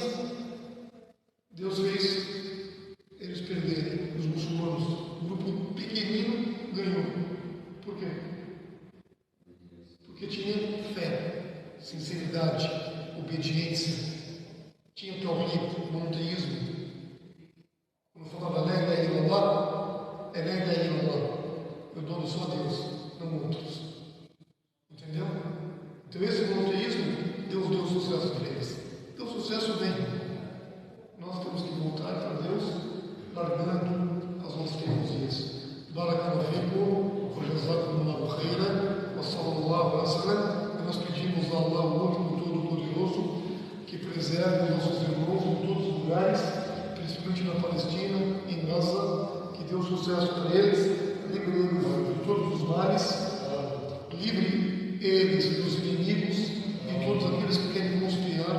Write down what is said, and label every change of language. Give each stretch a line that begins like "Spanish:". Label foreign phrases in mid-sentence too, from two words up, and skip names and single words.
Portuguese: Deus fez eles perderem, os muçulmanos. Um grupo pequenino ganhou. Por quê? Porque tinha fé, sinceridade, obediência. tinha o tauhid, o monoteísmo. Quando falava
Arabic: لا إله إلا الله,
Portuguese: é
Arabic: لا إله إلا الله.
Portuguese: Eu dou só a Deus, não outros. Entendeu? Então esse monoteísmo, Deus deu sucesso para eles. Deu sucesso bem. Nós temos que voltar para Deus, largando as nossas teimosias.
Arabic: بارك الله فيكم، وجزاكم الله خيرا، وصلى الله عليه وسلم.
Portuguese: E nós pedimos a Allah, o único Todo-Poderoso, que preserve nossos irmãos em todos os lugares, principalmente na Palestina, em Gaza, que dê sucesso para eles, livre eles de todos os males, livre eles dos inimigos e todos aqueles que querem conspirar